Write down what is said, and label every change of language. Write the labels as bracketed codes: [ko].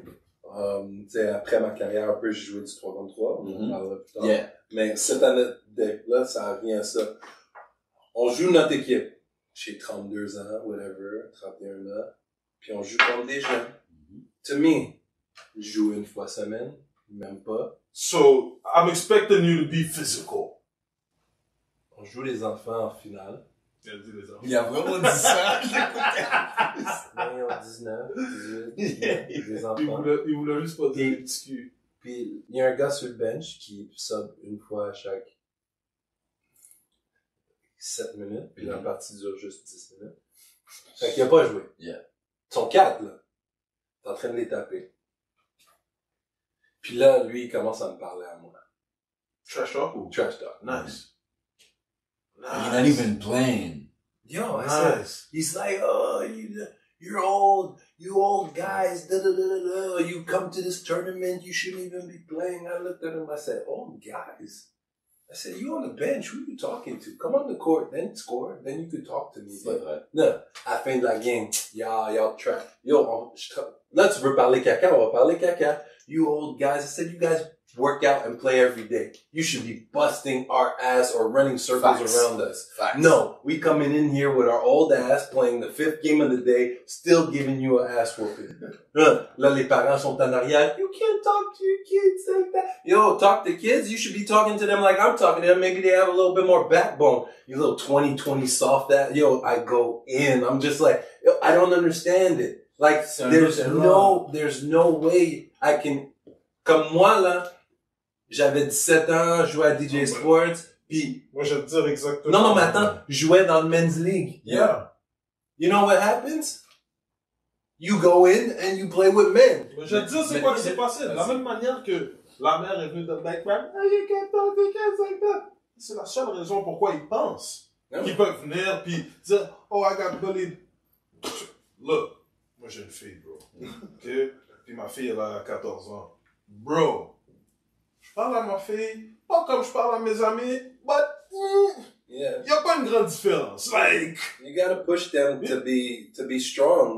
[fr] Tu sais, après ma carrière, un peu, j'ai joué du 3-contre-3. On en parlera plus tard. [en] Yeah. [fr] Mais cette anecdote-là, ça revient à ça. On joue notre équipe. J'ai 32 ans, whatever, 31 ans. Puis on joue comme des jeunes. [en] To me, [fr] je joue une fois semaine, même pas. [en] So, I'm expecting you to be physical. [fr] On joue les enfants en finale. Il a dit les enfants. Il a vraiment dit ça. Ils ont 19, 18, 19, des enfants. Il voulait juste pas dire Et- les petits culs. Puis il y a un gars sur le bench qui sub une fois à chaque 7 minutes, puis la partie dure juste 10 minutes. Fait qu'il a pas joué. Yeah. Ils sont 4, là. T'es en train de les taper. Puis là, lui, il commence à me parler à moi. Trash talk ou? [en] Trash talk. Nice. You're not even playing. Yo, I said, Nice. he's like, oh, you're old, you old guys, da da da da da. You come to this tournament, you shouldn't even be playing. I looked at him, I said, old guys. I said, you on the bench, who are you talking to? Come on the court, then score, then you could talk to me. [fr] But, non, à la fin de la game, [en] y'all trash. [fr] Yo, là, tu veux parler caca, on va parler caca. [en] You old guys, I said, you guys work out and play every day. You should be busting our ass or running circles Facts. around us. Facts. No, we coming in here with our old ass, playing the 5th game of the day, still giving you an ass whooping. [fr] Là, les parents sont en arrière. [en] You can't talk to your kids like that. Yo, talk to kids. You should be talking to them like I'm talking to them. Maybe they have a little bit more backbone. You little 20 soft ass. Yo, I go in. I'm just like, yo, I don't understand it. Like, there's no way I can, [fr] comme moi, là, j'avais 17 ans, je jouais à DJ Sports, pis, Moi, je vais te dire exactement. non, mais attends, je jouais dans le Men's League. [en] Yeah. You know what happens? You go in and you play with men. [fr] Je vais te dire c'est quoi qui s'est passé. De la même manière que la mère est venue de background, [en] you can't talk to kids like that. [fr] C'est la seule raison pourquoi ils pensent qu'ils peuvent venir pis dire, [en] oh, I got bullied. [fr] Look, moi j'ai une fille, bro. OK? Puis ma fille, elle a 14 ans. Bro, je parle à ma fille, pas comme je parle à mes amis, but, [en] Yeah. [fr] y a pas pas une grande différence. [en] Like, You gotta push them to be strong.